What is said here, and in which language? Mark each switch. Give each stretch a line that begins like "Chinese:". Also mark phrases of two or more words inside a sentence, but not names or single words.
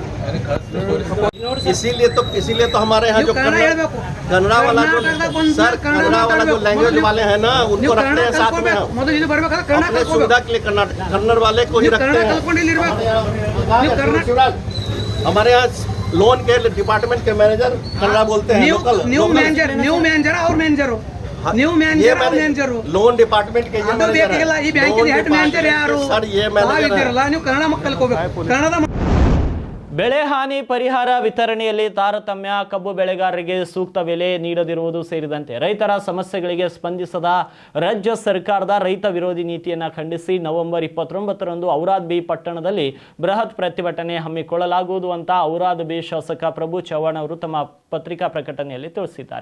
Hindi: इसीलिए तो हमारे यहाँ जो कन्नड़ा वाला जो सर कन्नड़ा वाला जो लैंग्वेज वाले हैं ना उनको रखते हैं साथ में हम अपने सुविधा के लिए कन्नड़ वाले को ही रखते हैं। हमारे यहाँ लोन के डिपार्टमेंट के मैनेजर कन्नड़ा बोलते हैं।
English: new manager
Hindi: और मैनेजर हो
English: new manager
Hindi: हो लोन डिपार्टमेंट के ये
Kannada: ಬೇಕಿಲ್ಲ ಈ ಬ್ಯಾಂಕಿನ
English: head manager
Kannada: ಯಾರು
Hindi: सर ये मैनेजर
Kannada: ನೀವು ಕನ್ನಡ ಮಕ್ಕಳು ಕಲಿಬೇಕು ಕನ್ನಡ ಬೆಳೆ ಹಾನಿ ಪರಿಹಾರ ವಿತರಣೆಯಲ್ಲಿ ತಾರತಮ್ಯ, ಕಬ್ಬು ಬೆಳೆಗಾರರಿಗೆ ಸೂಕ್ತ ಬೆಲೆ ನೀಡದಿರುವುದು ಸೇರಿದಂತೆ ರೈತರ ಸಮಸ್ಯೆಗಳಿಗೆ ಸ್ಪಂದಿಸದ ರಾಜ್ಯ ಸರ್ಕಾರದ ರೈತ ವಿರೋಧಿ ನೀತಿಯನ್ನು ಖಂಡಿಸಿ ನವೆಂಬರ್ 29ರಂದು ಔರಾದ್ ಬಿ ಪಟ್ಟಣದಲ್ಲಿ ಬೃಹತ್ ಪ್ರತಿಭಟನೆ ಹಮ್ಮಿಕೊಳ್ಳಲಾಗುವುದು ಅಂತ ಔರಾದ್ ಬಿ ಶಾಸಕ ಪ್ರಭು ಚವ್ಹಾಣ್ ಅವರು ತಮ್ಮ ಪತ್ರಿಕಾ ಪ್ರಕಟಣೆಯಲ್ಲಿ ತಿಳಿಸಿದ್ದಾರೆ.